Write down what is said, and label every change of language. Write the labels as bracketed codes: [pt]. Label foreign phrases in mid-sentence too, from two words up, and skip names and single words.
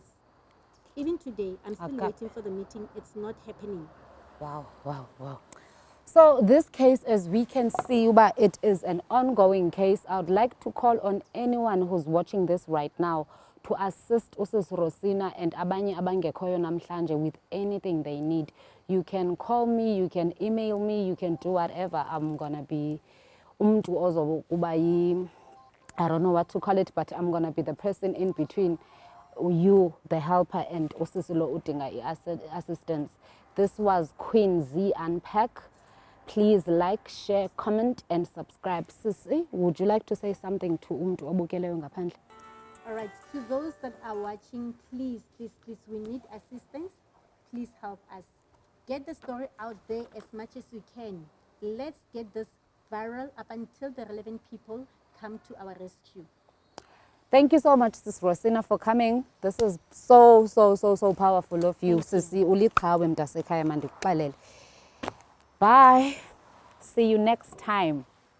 [en] Even today, I'm still waiting for the meeting. It's not happening. Wow, wow, wow. So this case, as we can see, but it is an ongoing case. I would like to call on anyone who's watching this right now to assist Usis Rosina and [xh] abanye abangekhoyo namhlanje [en] with anything they need. You can call me, you can email me, you can do whatever. I'm gonna be [xh] umuntu ozokuba yi, [en] I don't know what to call it, but I'm gonna be the person in between you, the helper, and Usisilo udinga assistance. This was Queen Z Unpack. Please like, share, comment, and subscribe. Sisi, would you like to say something to [xh] umuntu obukeleyo ngaphandle? [en] All right, to those that are watching, please, please, please, we need assistance. Please help us. Get the story out there as much as you can. Let's get this viral up until the relevant people come to our rescue. Thank you so much, Sis Rosina, for coming. This is so, so, so, so powerful of you. [xh] Sisi, uliqhawe mntasekhaya mandikuxelele. [en] Bye. See you next time.